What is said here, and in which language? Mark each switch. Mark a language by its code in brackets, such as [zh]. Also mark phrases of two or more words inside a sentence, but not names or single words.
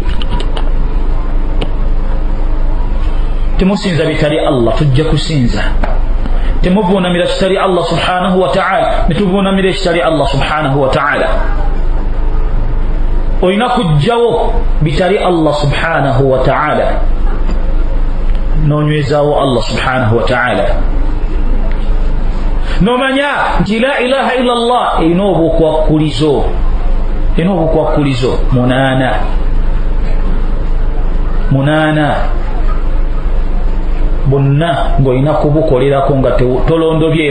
[lg] Temusinza bitali Allah, tujja kusinza. Temuvuunamira kitali Allah [ar] سبحانه وتعالى, [lg] netuvuunamira ekitali Allah [ar] سبحانه وتعالى. [lg] Olina kujjawo bitali Allah [ar] سبحانه وتعالى, [lg] n'onywezaawo Allah [ar] سبحانه وتعالى. [lg] N'omanya nti [ar] لا إله إلا الله [lg] erina obukwakkulizo munaana bonna ng'olina kubukolerako nga tolondobyemu.